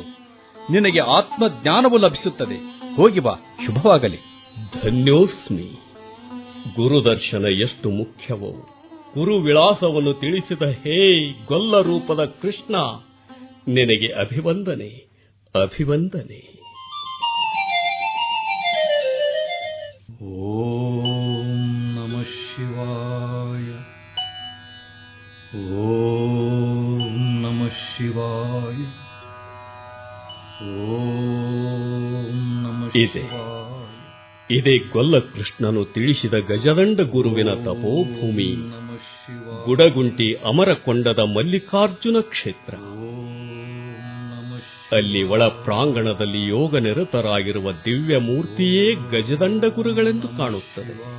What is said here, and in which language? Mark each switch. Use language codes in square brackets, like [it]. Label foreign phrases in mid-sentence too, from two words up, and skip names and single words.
[kn] ನಿನಗೆ ಆತ್ಮಜ್ಞಾನವು ಲಭಿಸುತ್ತದೆ. ಹೋಗಿ ಬಾ, ಶುಭವಾಗಲಿ. ಧನ್ಯೋಸ್ಮಿ. ಗುರುದರ್ಶನ ಎಷ್ಟು ಮುಖ್ಯವೋ ಗುರು ವಿಳಾಸವನ್ನು ತಿಳಿಸಿದ ಹೇ ಗೊಲ್ಲ ರೂಪದ ಕೃಷ್ಣ, ನಿನಗೆ ಅಭಿವಂದನೆ, ಅಭಿವಂದನೆ. [sa] ಓಂ ನಮಃ ಶಿವಾಯ. ಓಂ ನಮಃ ಶಿವಾಯ. ಓಂ ನಮಃ ಶಿವಾಯ. [kn] ಇದೇ ಗೊಲ್ಲ ಕೃಷ್ಣನು ತಿಳಿಸಿದ ಗಜದಂಡ ಗುರುವಿನ ತಪೋಭೂಮಿ, ಗುಡಗುಂಟಿ ಅಮರಕೊಂಡದ ಮಲ್ಲಿಕಾರ್ಜುನ ಕ್ಷೇತ್ರ. ಅಲ್ಲಿ ಒಳ ಪ್ರಾಂಗಣದಲ್ಲಿ ಯೋಗ ನಿರತರಾಗಿರುವ ದಿವ್ಯ ಮೂರ್ತಿಯೇ ಗಜದಂಡ ಗುರುಗಳೆಂದು ಕಾಣುತ್ತದೆ.